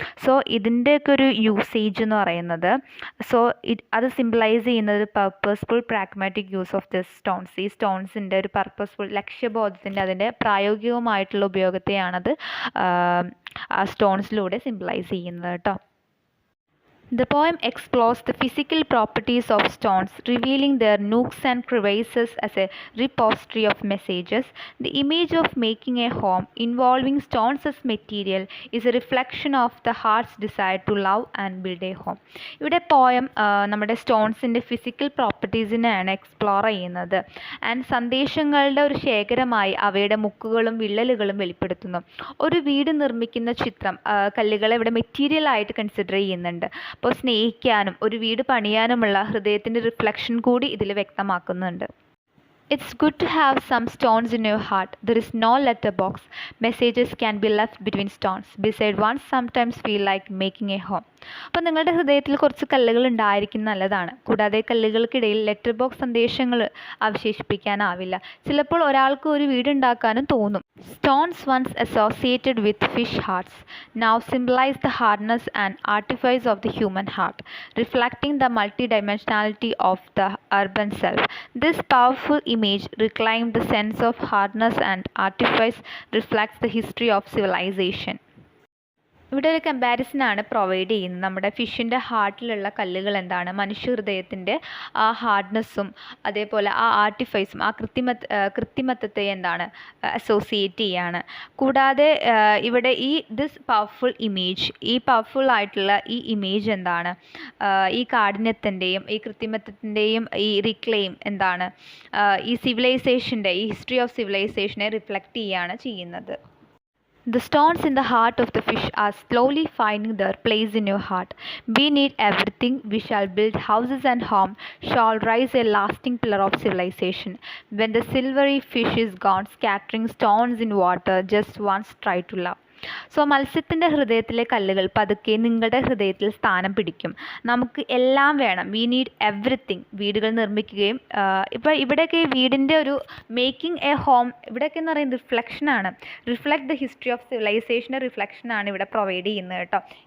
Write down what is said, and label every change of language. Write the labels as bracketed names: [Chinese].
[Malayalam] So ഇതിൻ്റെയൊക്കെ ഒരു usage എന്ന് പറയുന്നത്, സോ അത് സിംബലൈസ് ചെയ്യുന്നത് [English] Purposeful pragmatic use of this stones. [Malayalam] ഈ സ്റ്റോൺസിൻ്റെ ഒരു പർപ്പസ്ഫുൾ ലക്ഷ്യബോധത്തിൻ്റെ അതിൻ്റെ പ്രായോഗികമായിട്ടുള്ള ഉപയോഗത്തെയാണത് ആ സ്റ്റോൺസിലൂടെ സിംബലൈസ് ചെയ്യുന്നത് കേട്ടോ. [English] The poem explores the physical properties of stones, revealing their nooks and crevices as a repository of messages. The image of making a home, involving stones as material, is a reflection of the heart's desire to love and build a home. [Malayalam] ഇവിടെ poem നമ്മുടെ സ്റ്റോൺസിൻ്റെ physical പ്രോപ്പർട്ടീസിനെയാണ് explore ചെയ്യുന്നത്. And സന്ദേശങ്ങളുടെ ഒരു ശേഖരമായി അവയുടെ മുക്കുകളും വിള്ളലുകളും വെളിപ്പെടുത്തുന്നു. ഒരു വീട് നിർമ്മിക്കുന്ന ചിത്രം കല്ലുകളെ ഇവിടെ മെറ്റീരിയൽ ആയിട്ട് കൺസിഡർ ചെയ്യുന്നുണ്ട്. അപ്പോൾ സ്നേഹിക്കാനും ഒരു വീട് പണിയാനുമുള്ള ഹൃദയത്തിൻ്റെ റിഫ്ലക്ഷൻ കൂടി ഇതിൽ വ്യക്തമാക്കുന്നുണ്ട്. [English] It's good to have some stones in your heart. There is no letterbox. Messages can be left between stones. Beside one sometimes feel like making a home. [Malayalam] അപ്പോൾ നിങ്ങളുടെ ഹൃദയത്തിൽ കുറച്ച് കല്ലുകൾ ഉണ്ടായിരിക്കുന്നത് നല്ലതാണ്. കൂടാതെ കല്ലുകൾക്കിടയിൽ ലെറ്റർ ബോക്സ് സന്ദേശങ്ങൾ അവശേഷിപ്പിക്കാനാവില്ല. ചിലപ്പോൾ ഒരാൾക്ക് ഒരു വീടുണ്ടാക്കാനും തോന്നും. [English] Stones once associated with fish hearts now symbolize the hardness and artifice of the human heart, reflecting the multidimensionality of the urban self. This powerful image reclaimed the sense of hardness and artifice reflects the history of civilization. [Malayalam] ഇവിടെ ഒരു കമ്പാരിസനാണ് provide ചെയ്യുന്നത്. നമ്മുടെ ഫിഷിൻ്റെ ഹാർട്ടിലുള്ള കല്ലുകൾ എന്താണ്, മനുഷ്യ ഹൃദയത്തിൻ്റെ ആ ഹാർഡ്നെസ്സും അതേപോലെ ആ ആർട്ടിഫൈസും ആ കൃത്രിമത്വത്തെ എന്താണ് അസോസിയേറ്റ് ചെയ്യാണ്. കൂടാതെ ഇവിടെ ദിസ് പവർഫുൾ ഇമേജ്, ഈ പവർഫുൾ ആയിട്ടുള്ള ഈ ഇമേജ് എന്താണ്, ഈ കാഠിന്യത്തിൻ്റെയും ഈ കൃത്രിമത്വത്തിൻ്റെയും ഈ റിക്ലെയിം എന്താണ്, ഈ സിവിലൈസേഷൻ്റെ ഈ ഹിസ്റ്ററി ഓഫ് സിവിലൈസേഷനെ റിഫ്ലക്റ്റ് ചെയ്യുകയാണ് ചെയ്യുന്നത്. [English] The stones in the heart of the fish are slowly finding their place in your heart. We need everything. We shall build houses and home, shall rise a lasting pillar of civilization. When the silvery fish is gone, scattering stones in water, just once try to love. [Malayalam] So മത്സ്യത്തിൻ്റെ ഹൃദയത്തിലെ കല്ലുകൾ പതുക്കെ നിങ്ങളുടെ ഹൃദയത്തിൽ സ്ഥാനം പിടിക്കും. നമുക്ക് എല്ലാം വേണം. [English] We need everything. [Malayalam] വീടുകൾ നിർമ്മിക്കുകയും ഇപ്പോൾ ഇവിടെയൊക്കെ വീടിൻ്റെ ഒരു മേക്കിംഗ് എ ഹോം, ഇവിടെയൊക്കെ എന്ന് പറയുന്നത് റിഫ്ലക്ഷനാണ്. [English] reflect the history of [Malayalam] സിവിലൈസേഷൻ്റെ റിഫ്ലക്ഷനാണ് ഇവിടെ പ്രൊവൈഡ് ചെയ്യുന്നത് കേട്ടോ.